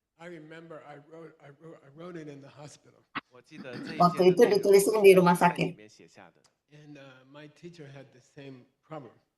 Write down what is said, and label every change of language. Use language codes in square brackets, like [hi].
[en] I remember I wrote it in the hospital. [id] Waktu itu ditulisnya di rumah sakit. [en] And my teacher had the same problem.